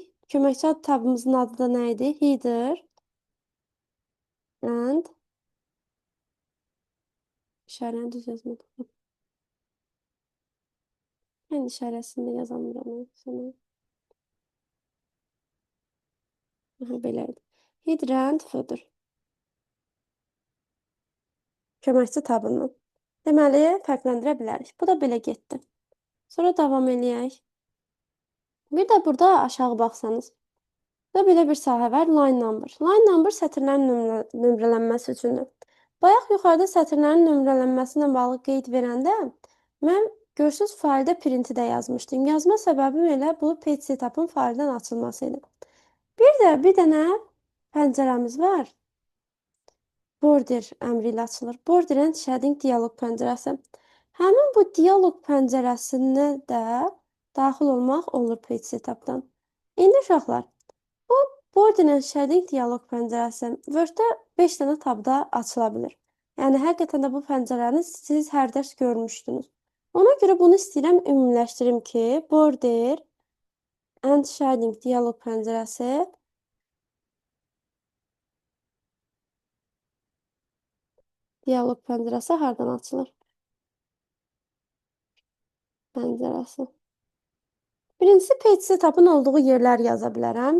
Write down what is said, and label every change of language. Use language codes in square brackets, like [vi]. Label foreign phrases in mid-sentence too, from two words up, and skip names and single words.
[az] Köməkçi tabımızın adı da nə idi? [en] Header and [az] işarəni düz yazmadım. Mən işarəsini də yazamıram. Beləydi. [en] Header and footer. [az] Köməkçi tabından. Deməli, fərqləndirə bilərik. Bu da belə getdi. Sonra davam eləyək. Bir də burada aşağı baxsanız. Burada belə bir sahə var, [en] line number. Line number [az] sətirlərin nömrələnməsi üçündür. Bayaq yuxarıda sətirlərin nömrələnməsi ilə bağlı qeyd verəndə mən görürsüz faildə printi də yazmışdım. Yazma səbəbim elə bu [en] page setup'ın [az] faildən açılması idi. Bir dənə pəncərəmiz var. Border əmri ilə açılır. [en] Border and shading [az] dialoq pəncərəsi. Həmin bu dialoq pəncərəsinə də daxil olmaq olur [en] page setup'dan. [az] İndi uşaqlar, bu [en] border and shading [az] dialoq pəncərəsi Word-də 5 dənə tabda açıla bilir. Yəni həqiqətən də bu pəncərəni siz hər dərs görmüşdünüz. Ona görə bunu istəyirəm ümumiləşdirim ki, [en] border and shading [az] dialoq pəncərəsi hardan açılır? Pəncərəsi. Birincisi [en] page setup'ın [az] olduğu yerlər yaza bilərəm.